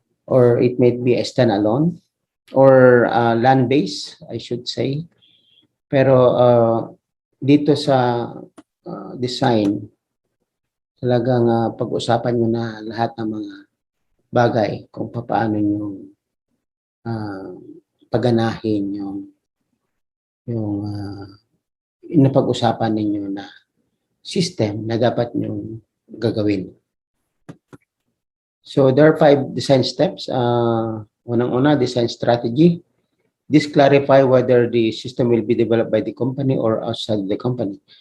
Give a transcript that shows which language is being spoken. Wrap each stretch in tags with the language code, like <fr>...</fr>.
<en>Or it might be a standalone or land-based, I should say.</en> <tl>Pero dito sa design, talagang pag-usapan nyo na lahat ng mga bagay kung paano nyo paganahin yung napag-usapan ninyo na system na dapat nyo gagawin.</tl> <en>So there are 5 design steps.</en> <tl>Unang-una,</tl> <en>design strategy. This clarify whether the system will be developed by the company or outside the company.</en>